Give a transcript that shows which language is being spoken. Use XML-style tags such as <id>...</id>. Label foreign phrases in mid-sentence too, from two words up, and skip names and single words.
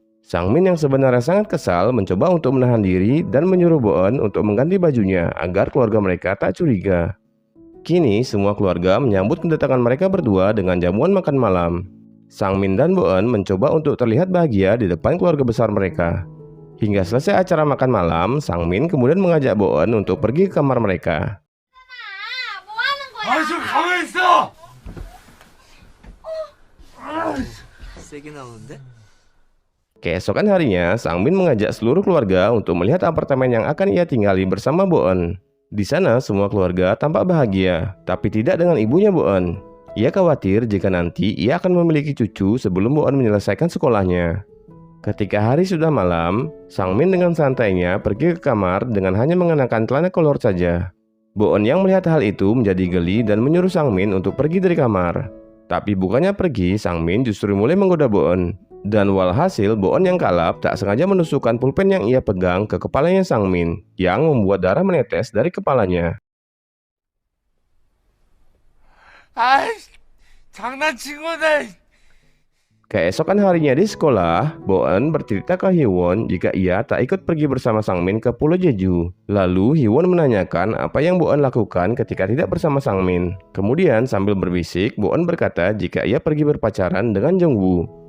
<id>Sang Min yang sebenarnya sangat kesal mencoba untuk menahan diri dan menyuruh Boen untuk mengganti bajunya agar keluarga mereka tak curiga. Kini semua keluarga menyambut kedatangan mereka berdua dengan jamuan makan malam. Sang Min dan Boen mencoba untuk terlihat bahagia di depan keluarga besar mereka. Hingga selesai acara makan malam, Sang Min kemudian mengajak Boen untuk pergi ke kamar mereka.</id> <ko>좀 가만히 있어! 세게 나오는데?</ko> <id>Keesokan harinya, Sang Min mengajak seluruh keluarga untuk melihat apartemen yang akan ia tinggali bersama Boen. Di sana, semua keluarga tampak bahagia, tapi tidak dengan ibunya Boen. Ia khawatir jika nanti ia akan memiliki cucu sebelum Boen menyelesaikan sekolahnya. Ketika hari sudah malam, Sang Min dengan santainya pergi ke kamar dengan hanya mengenakan celana kolor saja. Bo-eun yang melihat hal itu menjadi geli dan menyuruh Sang Min untuk pergi dari kamar. Tapi bukannya pergi, Sang Min justru mulai menggoda Bo-eun. Dan walhasil Bo-eun yang kalap tak sengaja menusukkan pulpen yang ia pegang ke kepalanya Sang Min, yang membuat darah menetes dari kepalanya.</id> <ko>장난친 거다.</ko> <id>Keesokan harinya di sekolah, Bo-eun bercerita ke Hee-won jika ia tak ikut pergi bersama Sang Min ke Pulau Jeju. Lalu Hee-won menanyakan apa yang Bo-eun lakukan ketika tidak bersama Sang Min. Kemudian sambil berbisik, Bo-eun berkata jika ia pergi berpacaran dengan Jung-woo.</id>